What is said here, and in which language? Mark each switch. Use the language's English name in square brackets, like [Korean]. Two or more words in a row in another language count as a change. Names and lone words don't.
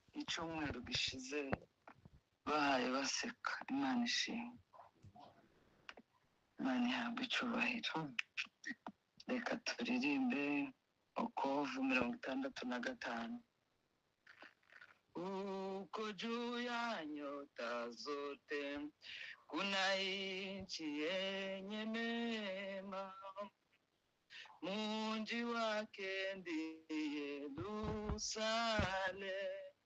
[Kinyarwanda] cyumweru gishize bahaye baseka. Imana ishimwe, Imana ihabwe icyubahiro. Reka turirimbe Okovu 65. [Swahili] Uko juu ya nyota zote kuna nchi yenye neema, mji wake ndiye Yerusalemu.